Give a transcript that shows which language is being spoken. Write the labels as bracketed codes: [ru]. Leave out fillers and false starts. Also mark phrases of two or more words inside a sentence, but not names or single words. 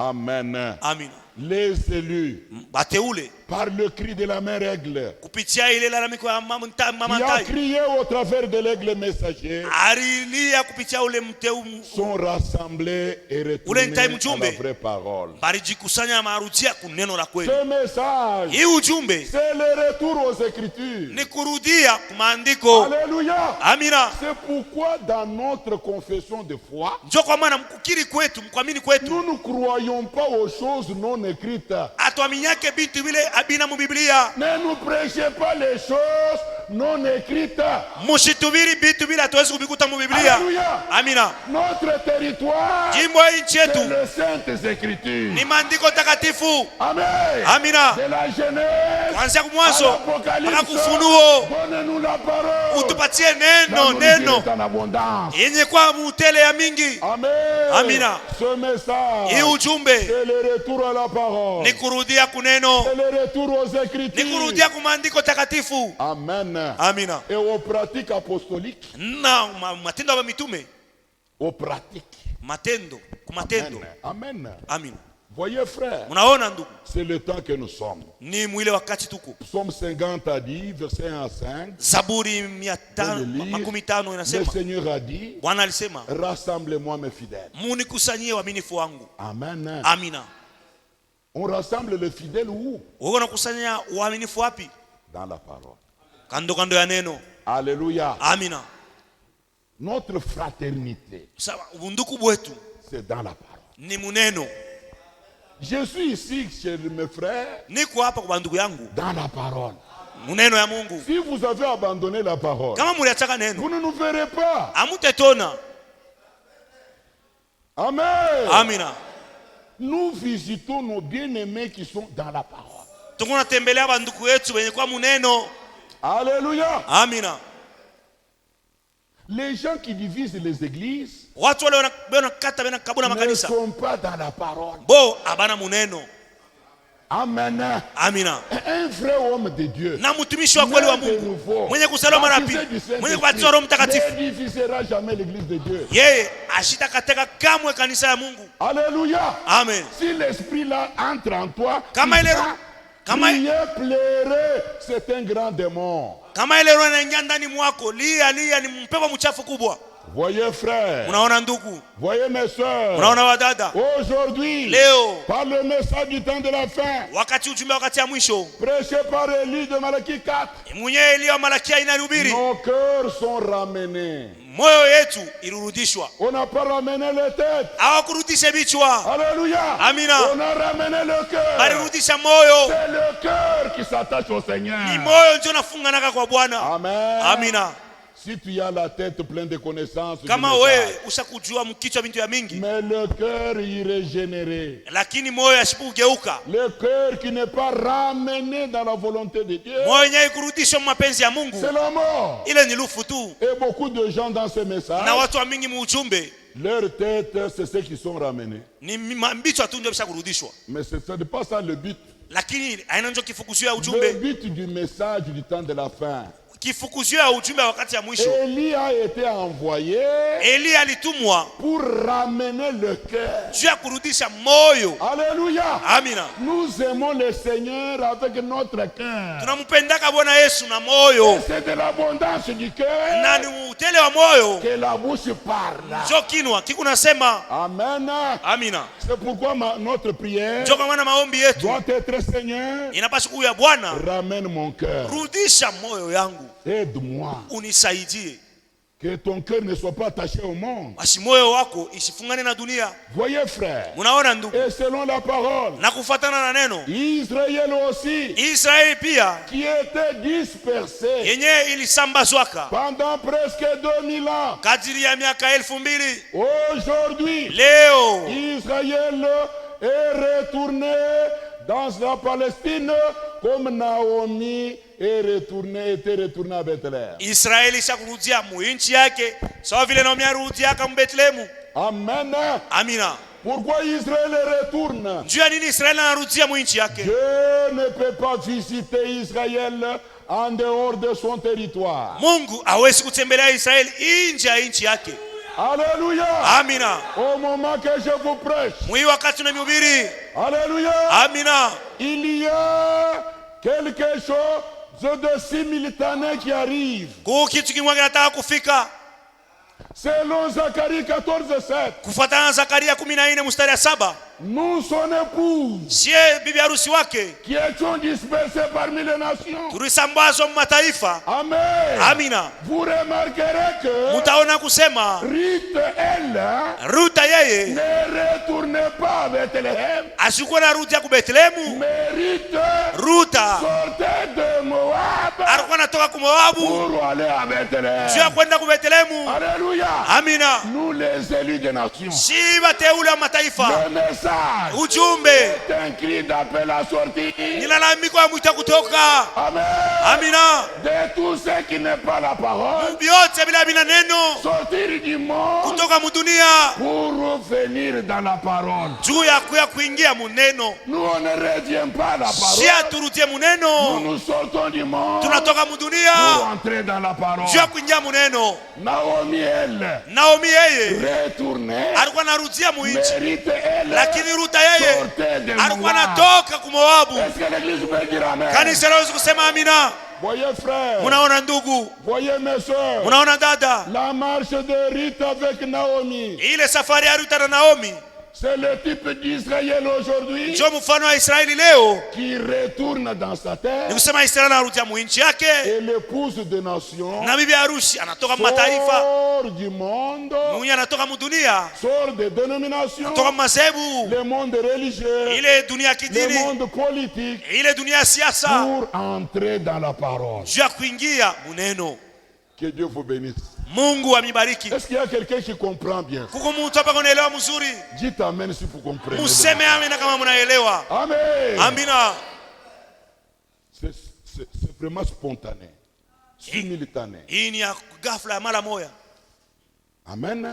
[fr] Amen. [sw] Amina. [fr] les élus, [sw] bateule [fr] par le cri de la mère aigle, [sw] kupitia ile lalamiko ya mama [fr] qui a [sw] Ntai, [fr] crié au travers de l'aigle messager, [sw] alilia kupitia ule mteu, [fr] sont rassemblés et retournés [sw] Ntai [fr] à la [sw] mjumbe. [fr] vraie parole. [sw] balijikusanya na marudia kuneno la kweli. [fr] Ce message, [sw] Hii ujumbe [fr] c'est le retour aux Écritures. [sw] ni kurudia kumaandiko. [fr] Alléluia. [sw] Amina. [fr] C'est pourquoi dans notre confession de foi, [sw] Njo kwa maana mkukiri kwetu, mkuamini kwetu, [fr] nous ne croyons pas aux choses non écrites. [sw] atuaminiake bintu vile abina mu Biblia. [fr] Ne nous prêchez pas les choses non écrites. [sw] Mushitubiri bintu vile hatuwezi kubikuta mu Biblia. [fr] Alléluia. [sw] Amina. [fr] Notre territoire, [sw] Jimbo ya nchi [fr] c'est [sw] yetu [fr] les saintes écritures. [sw] ni maandiko takatifu. [fr] Amen. [sw] Amina. [fr] De la Genèse [sw] Kuanzia [fr] à [sw] kumwanzo [fr] l'Apocalypse, [sw] mpaka kufunuo, [fr] donnez-nous la parole. [sw] utupatie [fr] La [sw] neno [fr] nourriture est en abondance. [sw] yenye kwa mutele ya mingi. [fr] Amen. [sw] Amina. [fr] Ce message, [sw] Hii ujumbe [fr] c'est le retour à la parole. [sw] ni kurudia kuneno, [fr] C'est le retour aux [sw] ni [fr] Écritures. [sw] kurudia kumaandiko takatifu. [fr] Amen. [sw] Amina. [fr] Et aux pratiques apostoliques. [sw] Na matendo ya mitume, [fr] Aux pratiques. [sw] matendo kumatendo. [fr] Amen. Amen. [sw] Amina. [fr] Voyez frère, [sw] Mnaona ndugu, [fr] c'est le temps que nous sommes. [sw] ni mwile wakati tuko. [fr] Psaume 50 a dit, verset 1 à 5, [sw] Zaburi [fr] le [sw] 150 inasema, [fr] Seigneur a dit, [sw] Bwana alisema, [fr] rassemblez-moi mes fidèles. [sw] munikusanyie waaminifu wangu. [fr] Amen. [sw] Amina. [fr] On rassemble les fidèles où? [sw] Wewe unakusanya waaminifu wapi? [fr] Dans la parole. [sw] Kando kando ya neno. [fr] Alléluia. [sw] Amina. [fr] Notre fraternité, [sw] Sawa, ubunduku bwetu [fr] c'est dans la parole. [sw] ni muneno. [fr] Je suis ici chez mes frères, [sw] Niko hapa kwa ndugu yangu, [fr] dans la parole. [sw] muneno ya Mungu. [fr] Si vous avez abandonné la parole, [sw] Kama muliachaka neno, [fr] vous ne nous verrez pas. [sw] amutetona. [fr] Amen. [sw] Amina. [fr] Nous visitons nos bien-aimés qui sont dans la parole. [sw] Tuko natembelea banduku yetu wenye kwa muneno. [fr] Alléluia. [sw] Amina. [fr] Les gens qui divisent les églises [sw] Watu wale wanakata bena kabuna [fr] ne [sw] makanisa, [fr] sont pas dans la parole. [sw] bo abana muneno. [fr] Amen. [sw] Amina. [fr] Un vrai homme de Dieu, [sw] Na mtumishi wa kweli wa [fr] né de [sw] Mungu, [fr] nouveau, [sw] mwenye kuzaliwa mara [fr] baptisé [sw] pili, [fr] du Saint-Esprit, [sw] mwenye kubatizwa Roho Mtakatifu, [fr] n'édifiera jamais l'église de Dieu. [sw] yeye ashitakateka kamwe kanisa ya Mungu. [fr] Alléluia. [sw] Amen. [fr] Si l'esprit là entre en toi, [sw] Kama ile [fr] prier, pleurer, c'est un grand démon. [sw] Kama ile roho inaingia ndani mwako, lia ni mpepo mchafu kubwa. [fr] Voyez frères, [sw] Unaona ndugu, [fr] voyez mes soeurs, [sw] unaona wadada, [fr] aujourd'hui, [sw] leo [fr] par le message du temps de la fin, [sw] wakati ujumbe wakati ya mwisho, [fr] prêché par Élie de Malachie 4, [sw] mwenyewe Elia Malakia inahubiri, [fr] nos cœurs sont ramenés. [sw] moyo yetu irudishwa. [fr] On n'a pas ramené les têtes. [sw] Hawakurudisha vichwa, [fr] Alléluia. [sw] Amina. [fr] On a ramené le cœur. [sw] balirudisha moyo. [fr] C'est le cœur qui s'attache au Seigneur. [sw] Ni moyo ndio nafunganaka kwa Bwana. [fr] Amen. [sw] Amina. [fr] Si tu as la tête pleine de connaissances, du [sw] Kama [fr] message, [sw] wewe ushakujua mkichwa bintu ya mingi, [fr] mais le cœur irrégénéré, [sw] lakini moyo asipogeuka, [fr] le cœur qui n'est pas ramené dans la volonté de Dieu, [sw] moyo yenyewe kurudishwa mapenzi ya Mungu, [fr] c'est la mort. [sw] ile ni lufu tu. [fr] Et beaucoup de gens dans ce message, [sw] Na watu wa mingi muujumbe [fr] leur tête, c'est ceux qui sont ramenés. [sw] ni mbichwa tu ndio bishakurudishwa, [fr] Mais ce n'est pas ça le but. [sw] lakini aina ndio kifukuzio ya [fr] Le [sw] ujumbe. [fr] but du message du temps de la fin. [sw] Kifukuzio ya ujumbe wakati ya mwisho. [fr] Élie a été envoyé [sw] Elia alitumwa [fr] pour ramener le cœur. [sw] juu ya kurudisha moyo. [fr] Alléluia. [sw] Amina. [fr] Nous aimons le Seigneur avec notre cœur. [sw] Tunampendaka Bwana Yesu na moyo, [fr] C'est de l'abondance du [sw] na [fr] cœur [sw] ni utele wa moyo [fr] que la bouche parle. [sw] njo kinwa kikunasema. [fr] Amen. [sw] Amina. [fr] C'est pourquoi notre prière [sw] Njo kwa maana maombi yetu [fr] doit être, Seigneur, [sw] inapaswa kuwa ya Bwana, [fr] ramène mon cœur. [sw] rudisha moyo yangu, [fr] Aide-moi. [sw] unisaidie, [fr] Que ton cœur ne soit pas attaché au monde. [sw] basi moyo wako isifungane na dunia. [fr] Voyez, frère, [sw] Munaona ndugu, [fr] et selon la parole, [sw] na kufuatana na neno, [fr] Israël aussi, [sw] Israeli pia [fr] qui était dispersé [sw] yenye ilisambazwaka [fr] pendant presque 2000 ans, [sw] kadiri ya miaka 2000, [fr] aujourd'hui, [sw] leo [fr] Israël est retourné dans la Palestine comme Naomi était retournée à Bethléem. [sw] Israeli ishakurudia mu nchi yake sawa vile Naomi arudiaka mu Betlehemu. [fr] Amen. [sw] Amina. [fr] Pourquoi Israël retourne? [sw] Njuu ya nini Israeli anarudia mu nchi yake? [fr] Dieu ne peut pas visiter Israël en dehors de son territoire. [sw] Mungu hawezi kutembelea Israeli nje ya nchi yake. [fr] Alléluia. [sw] Amina. [fr] Au moment que je vous prêche. [sw] Mwi wakati unamhubiri. [fr] Alléluia. [sw] Amina. [fr] Il y a quelque chose de simultané qui arrive. [sw] Kitu kimwe kinataka kufika. [fr] Selon Zacharie 14:7. [sw] Kufuatana na Zakaria 14 mstari ya 7. [fr] Nous son épouse. [sw] Sie bibi harusi wake. [fr] Qui étions dispersés parmi les nations. [sw] Tulisambazwa mataifa. [fr] Amen. [sw] Amina. [fr] Vous remarquerez que [sw] mutaona kusema [fr] Ruth, elle, [sw] Ruta yeye [fr] ne retournait pas à Bethléem. [sw] asikuwa na Ruta ku Bethlehemu. [fr] Mais [sw] Ruta [fr] sortait de Moab [sw] alikuwa anatoka ku Moabu [fr] pour aller à Bethléem. [sw] sio kwenda ku Bethlehemu. [fr] Alléluia. [sw] Amina. [fr] Nous les élus des nations. [sw] Si wateule wa mataifa. [fr] Le message [sw] Ujumbe [fr] est un cri d'appel à sortir. [sw] ni lalamiko ya mwito kutoka. [fr] Amen. [sw] Amina. [fr] De tout ce qui n'est pas la parole. [sw] Biote bila bina neno. [fr] Sortir du monde [sw] Kutoka mudunia. [fr] pour revenir dans la parole. [sw] Juu ya kuingia muneno. [fr] Nous on ne revient pas à la parole. [sw] Si aturudie muneno. [fr] Nous sortons du monde. [sw] Tunatoka mudunia. [fr] Pour entrer dans la parole. [sw] Juu ya kuingia muneno. [fr] Naomi elle. [sw] Naomi yeye [fr] Retourner. [sw] alikuwa anarudia muinchi. [fr] Mérite elle. [sw] Lakini Ruta yeye [fr] sortait de [sw] alikuwa [fr] Moab. [sw] anatoka ku Moabu. [fr] Est-ce que l'église peut dire amen? [sw] Kanisa laweza kusema amina. [fr] Voyez frère. [sw] Munaona ndugu. [fr] Voyez mes soeurs. [sw] Munaona dada. [fr] La marche de Ruth avec Naomi. [sw] Ile safari ya Ruta na Naomi. [fr] C'est le type d'Israël aujourd'hui [sw] Ndio mfano wa Israeli leo. [fr] qui retourne dans sa terre. [sw] Ni kusema Israeli anarudia muinchi yake. [fr] Et l'épouse de nation [sw] Na bibi harusi anatoka mataifa. [fr] sort du monde, [sw] Mwenye anatoka mudunia. [fr] sort des dénominations, [sw] Anatoka mazebu. [fr] le monde religieux, [sw] Ile dunia ya [fr] le [sw] kidini. [fr] monde politique, [sw] Ile dunia ya siasa. [fr] pour entrer dans la parole. [sw] Juu ya kuingia muneno. [fr] Que Dieu vous bénisse. [sw] Mungu amibariki. [fr] Est-ce qu'il y a quelqu'un qui comprend bien? [sw] Kuko mtu hapa kunaelewa mzuri. [fr] Dites amen si vous comprenez. [sw] Museme amina kama mnaelewa. [fr] Amen. [sw] Amina. [fr] C'est vraiment spontané, simultané. [sw] Hii ni ya ghafla ya mara moja. [fr] Amen.